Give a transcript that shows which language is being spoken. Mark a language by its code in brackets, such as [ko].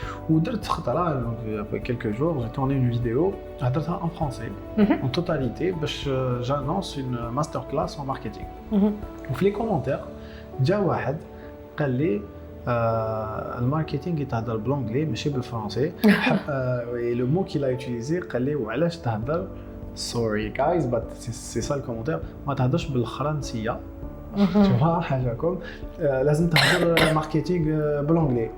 [fr] Ou il y a quelques jours, j'ai tourné une vidéo en français, en totalité, j'annonce une masterclass en marketing. Ou les commentaires, [ar] جا واحد قال لي الماركتينغ يتهضر بالانجلي ماشي بالفرنسي. [fr] Et le mot qu'il a utilisé [ar] قال لي وعلاش تهضر [en] sorry guys but [fr] c'est ça le commentaire [ar] ما تهضرش بالفرنسيه. [fr] Tu vois [ar] حاجه لازم تهضر ماركتينغ بالانجلي.